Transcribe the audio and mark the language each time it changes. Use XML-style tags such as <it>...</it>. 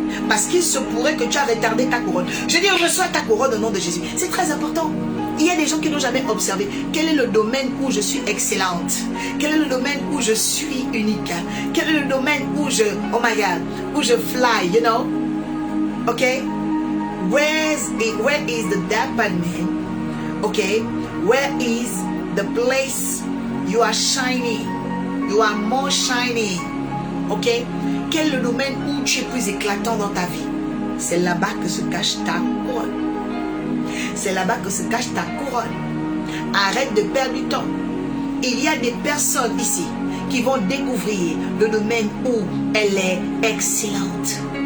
<fr>Parce qu'il se pourrait que tu as retardé ta couronne. Je dis, reçois ta couronne au nom de Jésus. C'est très important. Il y a des gens qui n'ont jamais observé quel est le domaine où je suis excellente. Quel est le domaine où je suis unique. Quel est le domaine où je, oh my God, où je fly,</fr> <en>you know. Okay? Where is the department? Okay? Where is the place you are shining? You are more shining. Ok?</en> <fr>Quel est le domaine où tu es plus éclatant dans ta vie? C'est là-bas que se cache ta couronne. C'est là-bas que se cache ta couronne. Arrête de perdre du temps. Il y a des personnes ici qui vont découvrir le domaine où elle est excellente.</fr>